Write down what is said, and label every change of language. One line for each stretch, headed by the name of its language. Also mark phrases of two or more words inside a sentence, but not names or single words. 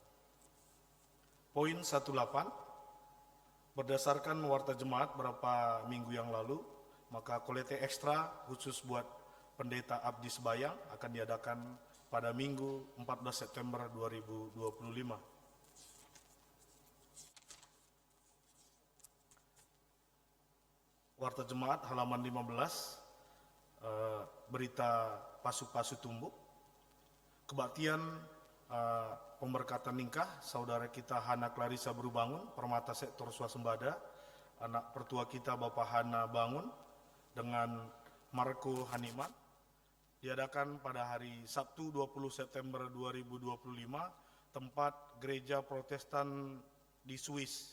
Indonesian: Poin 18, berdasarkan warta jemaat beberapa minggu yang lalu, maka kolekte ekstra khusus buat pendeta Abdi Sebayang akan diadakan pada Minggu 14 September 2025. Warta jemaat halaman 15, berita
Batak Karo: pasu-pasu tumbuk,
Indonesian: kebaktian pemberkatan nikah saudara kita Hana Clarissa Berubangun, Permata Sektor Swasembada, anak pertua kita Bapak Hana Bangun dengan Marco Haniman, diadakan pada hari Sabtu 20 September 2025, tempat Gereja Protestan di Swiss.